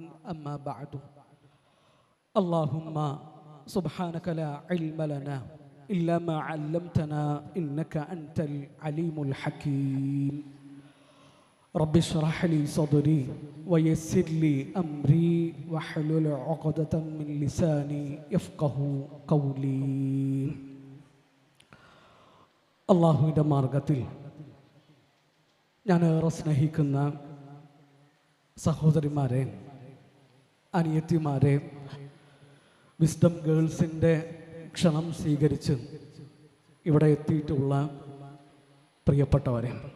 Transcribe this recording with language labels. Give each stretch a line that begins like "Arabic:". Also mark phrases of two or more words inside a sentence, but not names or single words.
Arabic: أما بعد، اللهم سبحانك لا علم لنا إلا ما علمتنا إنك أنت العليم الحكيم. رب اشرح لي صدري ويسر لي أمري واحلل عقدة من لساني يفقه قولي.
Malayalam: അള്ളാഹുവിൻ്റെ മാർഗത്തിൽ ഞാൻ ഏറെ സ്നേഹിക്കുന്ന സഹോദരിമാരെ, അനിയത്തിമാരെ, വിസ്ഡം ഗേൾസിൻ്റെ ക്ഷണം സ്വീകരിച്ച് ഇവിടെ എത്തിയിട്ടുള്ള പ്രിയപ്പെട്ടവരെ,